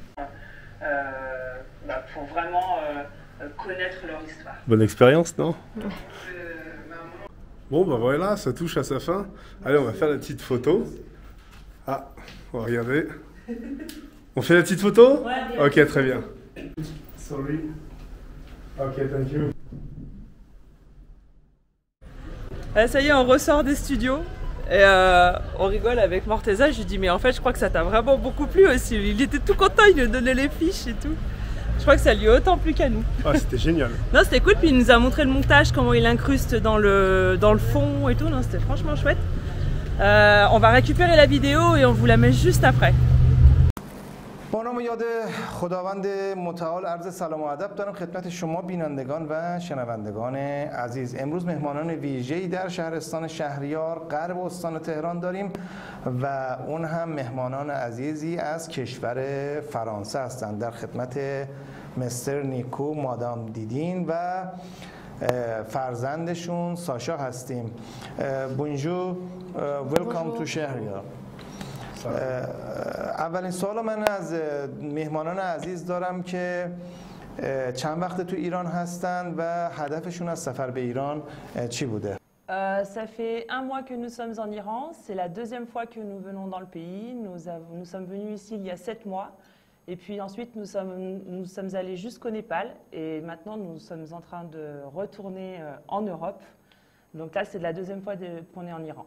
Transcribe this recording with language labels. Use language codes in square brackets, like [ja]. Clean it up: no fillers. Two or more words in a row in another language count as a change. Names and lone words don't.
[fr] Pour vraiment connaître leur histoire. Bonne expérience, non? Bon bah voilà, ça touche à sa fin. Allez, on va faire la petite photo. Ah, on va regarder. On fait la petite photo? Ouais. Ok, très bien. [en] Sorry. Ok, thank you. [fr] Ça y est, on ressort des studios et on rigole avec Morteza. Je lui dis mais en fait je crois que ça t'a vraiment beaucoup plu aussi. Il était tout content, il nous donnait les fiches et tout. Je crois que ça lui a autant plu qu'à nous. Ah, c'était génial. Non, c'était cool, puis il nous a montré le montage, comment il incruste dans le fond et tout. Non, c'était franchement chouette. On va récupérer la vidéo et on vous la met juste après. [fa] با نام یاد خداوند متعال عرض سلام و ادب دارم خدمت شما بینندگان و شنوندگان عزیز. امروز مهمانان ویژه‌ای در شهرستان شهریار غرب استان تهران داریم و اون هم مهمانان عزیزی از کشور فرانسه هستند. در خدمت مستر نیکو، مادام دیدین و فرزندشون ساشا هستیم. [en] Bonjour, welcome to Shahriar. [fa] اولین سوال من از مهمانان عزیز دارم که چند وقت تو ایران هستند و هدفشون از سفر به ایران چی بوده؟ [fr] Ça fait un mois que nous sommes en Iran, c'est la deuxième fois que nous venons dans le pays. Nous sommes venus ici il y a 7 mois et puis ensuite nous sommes allés jusqu'au Népal et maintenant nous sommes en train de retourner en Europe. Donc là c'est la deuxième fois qu'on est en Iran.